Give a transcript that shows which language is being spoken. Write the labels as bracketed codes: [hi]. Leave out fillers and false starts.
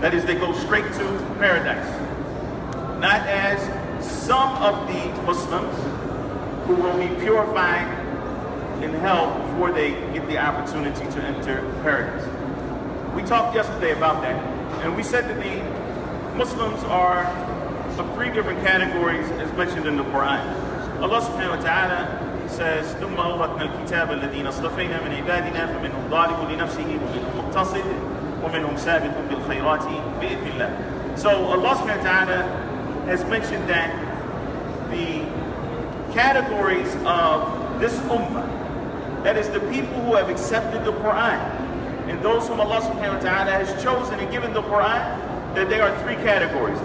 [en] That is, they go straight to paradise. Not as some of the Muslims who will be purified in hell before they get the opportunity to enter paradise. We talked yesterday about that, and we said that the Muslims are of three different categories as mentioned in the Quran. Allah subhanahu wa ta'ala says, [ar] ثُمَّ أَوْرَثْنَا الْكِتَابَ الَّذِينَ اصْطَفَيْنَا مِنْ عِبَادِنَا فَمِنْهُمْ ظَالِمٌ لِنَفْسِهِ وَمِنْهُمْ مُقْتَصِدٌ وَمِنْهُمْ سَابِقٌ بِالْخَيْرَاتِ بِإِذْنِ اللَّهِ. [en] So Allah subhanahu wa ta'ala has mentioned that the categories of this ummah, that is the people who have accepted the Quran, and those whom Allah subhanahu wa ta'ala has chosen and given the Quran, that there are three categories.